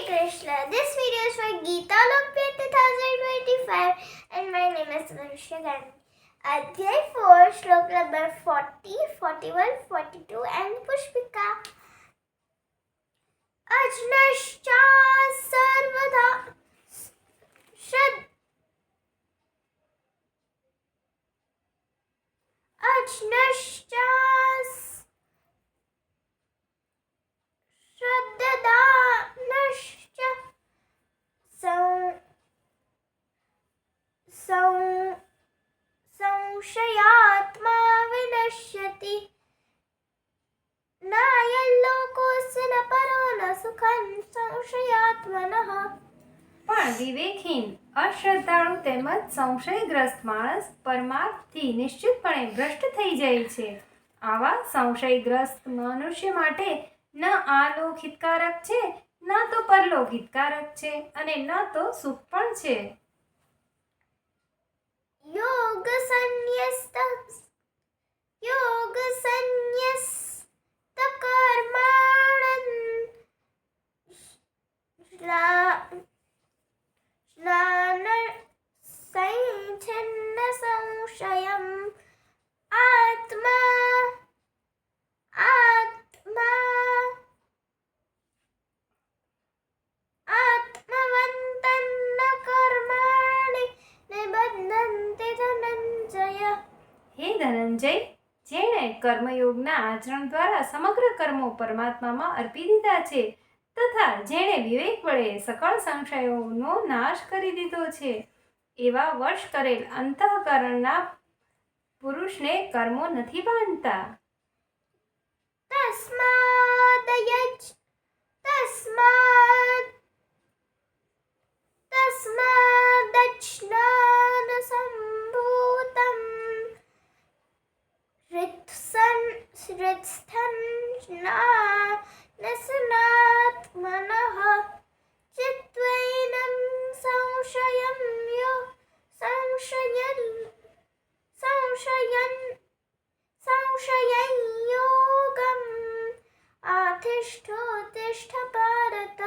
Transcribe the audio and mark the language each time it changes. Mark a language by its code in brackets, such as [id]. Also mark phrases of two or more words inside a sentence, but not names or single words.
[en] Krishna. This video is for Geeta Lokpit 2025 and my name is Varsha Gandhi. Adhyay 4, Shlok number 40, 41, 42 and Pushpika. [sa] अज्ञश्च सर्वदा श्रद अज्ञश्च Shraddhanashcha संशयात्मा विनश्यति नायल्लोकोऽस्य न परो न सुखं संशयात्मनः. [gu] પણ વિવેકહીન, અશ્રદ્ધાળુ તેમજ સંશયગ્રસ્ત માણસ પરમાર્થથી નિશ્ચિતપણે ભ્રષ્ટ થઈ જાય છે. આવા સંશયગ્રસ્ત મનુષ્ય માટે ન આ લોક હિતકારક છે, ન તો પરલોક હિતકારક છે અને ન તો સુખ પણ છે. [sa] योग संन्यस्त कर्माणं स्नान संच्छिन्न संशयम् आत्मवन्तन्न कर्माणि निबध्नन्ति धनञ्जय. [gu] હે ધનંજય, જેણે કર્મયોગના આચરણ દ્વારા સમગ્ર કર્મો પરમાત્મામાં અર્પી દીધા છે તથા જેણે વિવેક વડે સકળ સંશયોનો નાશ કરી દીધો છે, એવા વશ કરેલ અંતઃકરણના પુરુષને કર્મો નથી બાંધતા. [sa] तस्मादज्ञान सम्भूतं हृत्स्थन्नात्मनः चित्वैनं संशयं योगम् आतिष्ठोत्तिष्ठ भारत.